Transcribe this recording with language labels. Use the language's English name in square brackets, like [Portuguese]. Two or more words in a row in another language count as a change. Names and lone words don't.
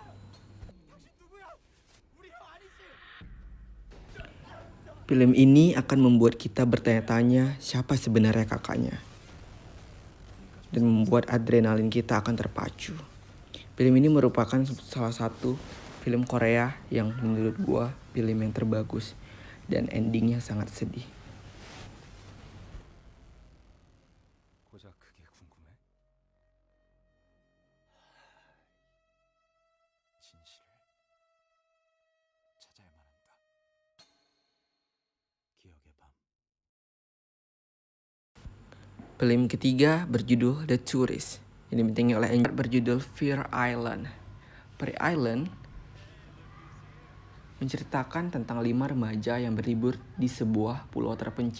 [Indonesian] Film ini akan membuat kita bertanya-tanya siapa sebenarnya kakaknya, dan membuat adrenalin kita akan terpacu. Film ini merupakan salah satu film Korea yang menurut gua film yang terbagus dan endingnya sangat sedih. [Korean] 고작 그게 궁금해? 진실을 찾아야만 한다. 기억의 밤. [Indonesian] Film ketiga berjudul The Tourist. Ini dibintangi oleh Angel berjudul Fear Island. Fear Island menceritakan tentang 5 remaja yang berlibur di sebuah pulau terpencil.